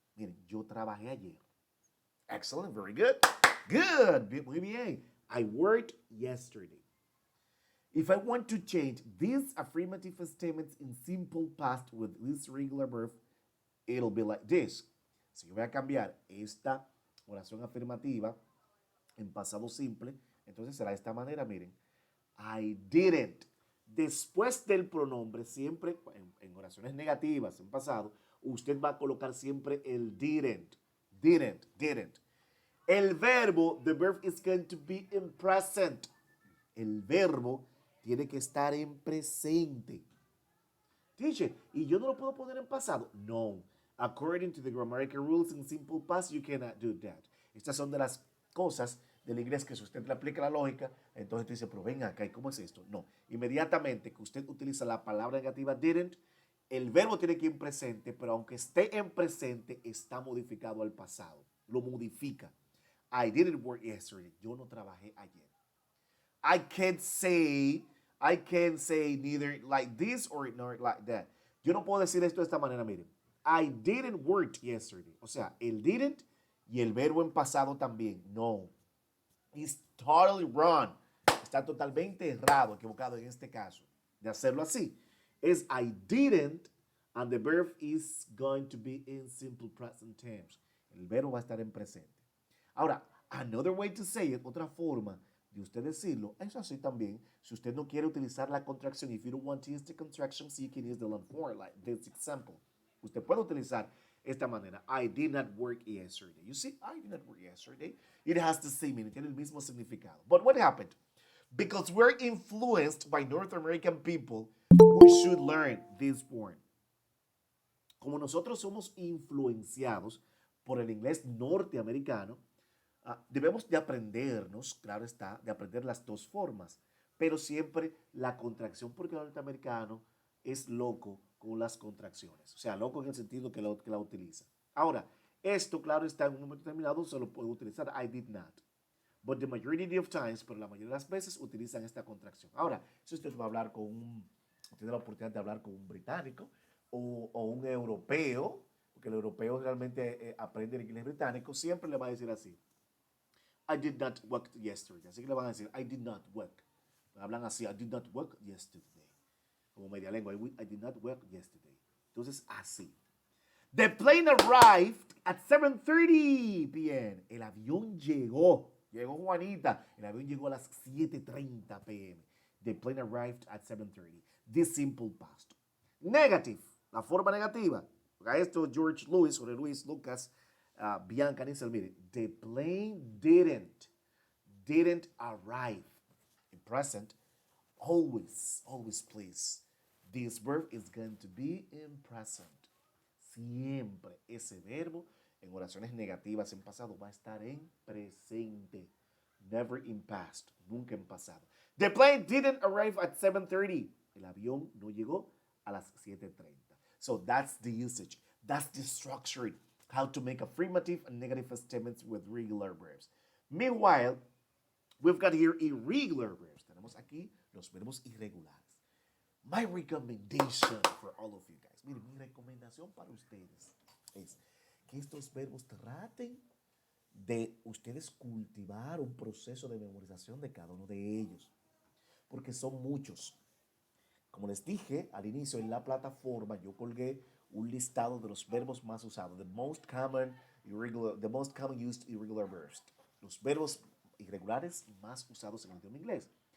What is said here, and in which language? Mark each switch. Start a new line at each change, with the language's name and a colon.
Spanish: Miren, yo trabajé ayer.
English: Excellent, very good. Good,
Spanish: muy bien.
English: I worked yesterday. If I want to change these affirmative statements in simple past with this regular verb, it'll be like this.
Spanish: Si yo voy a cambiar esta oración afirmativa en pasado simple, entonces será de esta manera, miren.
English: I didn't
Spanish: después del pronombre, siempre en oraciones negativas, en pasado, usted va a colocar siempre el didn't.
English: Didn't.
Spanish: El verbo,
English: the verb is going to be in present.
Spanish: El verbo tiene que estar en presente. Teacher, ¿y yo no lo puedo poner en pasado? No.
English: According to the grammatical rules in simple past, you cannot do that.
Spanish: Estas son de las cosas del inglés que si usted le aplica la lógica, entonces tú dices, pero ven acá, ¿y cómo es esto? No. Inmediatamente que usted utiliza la palabra negativa didn't, el verbo tiene que ir en presente, pero aunque esté en presente, está modificado al pasado. Lo modifica.
English: I didn't work yesterday.
Spanish: Yo no trabajé ayer.
English: I can't say neither like this or nor like that.
Spanish: Yo no puedo decir esto de esta manera, miren.
English: I didn't work yesterday.
Spanish: O sea, el didn't y el verbo en pasado también. No.
English: It's totally wrong.
Spanish: Está totalmente errado, equivocado en este caso. De hacerlo así.
English: Es I didn't and the verb is going to be in simple present tense.
Spanish: El verbo va a estar en presente. Ahora,
English: another way to say it,
Spanish: otra forma de usted decirlo, es así también. Si usted no quiere utilizar la contracción,
English: if you don't want to use the contraction, so you can use the long form, like this example.
Spanish: Usted puede utilizar esta manera.
English: I did not work yesterday. You see, I did not work yesterday. It has the same meaning,
Spanish: tiene el mismo significado.
English: But what happened? Because we're influenced by North American people, we should learn this form.
Spanish: Como nosotros somos influenciados por el inglés norteamericano, debemos de aprendernos, claro está, de aprender las dos formas, pero siempre la contracción, porque el norteamericano es loco con las contracciones, o sea, loco en el sentido que la utiliza. Ahora, esto, claro está, en un momento determinado se lo puede utilizar,
English: I did not. But the majority of times,
Spanish: pero la mayoría de las veces utilizan esta contracción. Ahora, si usted va a hablar tiene la oportunidad de hablar con un británico o un europeo, porque el europeo realmente aprende el inglés británico, siempre le va a decir así.
English: I did not work yesterday.
Spanish: Así que le van a decir,
English: I did not work.
Spanish: Hablan así,
English: I did not work yesterday.
Spanish: Como media lengua,
English: I did not work yesterday.
Spanish: Entonces, así.
English: The plane arrived at 7:30 p.m.
Spanish: El avión llegó. Llegó Juanita. El avión llegó a las 7:30 p.m.
English: The plane arrived at 7:30. This simple past. Negative.
Spanish: La forma negativa. Porque esto George Lewis o de Luis Lucas Bianca Nissel, mire,
English: the plane didn't arrive. In present, always please. This verb is going to be in present.
Spanish: Siempre ese verbo en oraciones negativas en pasado va a estar en presente.
English: Never in past,
Spanish: nunca en pasado.
English: The plane didn't arrive at 7:30.
Spanish: El avión no llegó a las 7:30.
English: So that's the usage. That's the structure. How to make affirmative and negative statements with regular verbs. Meanwhile, we've got here irregular verbs.
Spanish: Tenemos aquí los verbos irregulares.
English: My recommendation for all of you guys.
Spanish: Miren, mi recomendación para ustedes es que estos verbos traten de ustedes cultivar un proceso de memorización de cada uno de ellos. Porque son muchos. Como les dije al inicio en la plataforma, yo colgué un listado de los verbos más usados,
English: the most common used irregular verbs,
Spanish: los verbos irregulares más usados en el idioma inglés.